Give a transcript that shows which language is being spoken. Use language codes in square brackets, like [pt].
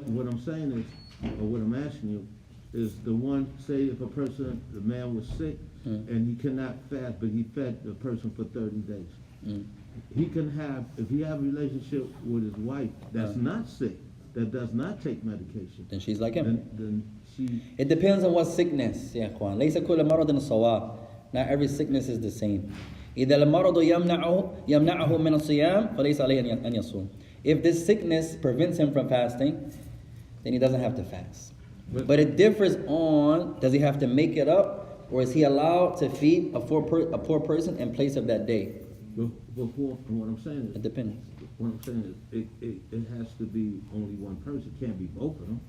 [en] But what I'm saying is, or what I'm asking you, is the one, say if a person, the man was sick, and he cannot fast, but he fed the person for 30 days. He can have, if he have a relationship with his wife that's not sick, that does not take medication, Then she's like him. then she, It depends on what sickness, [ar] يا إخوان. ليس كل مرض سواء. [en] Not every sickness is the same. [ar] إذا المرض يمنعه من الصيام فليس عليه أن يصوم. [en] If this sickness prevents him from fasting, then he doesn't have to fast. But it differs on, does he have to make it up, or is he allowed to feed a poor person in place of that day? before, what I'm saying It is, depends. what I'm saying is, it has to be only one person, it can't be both of them.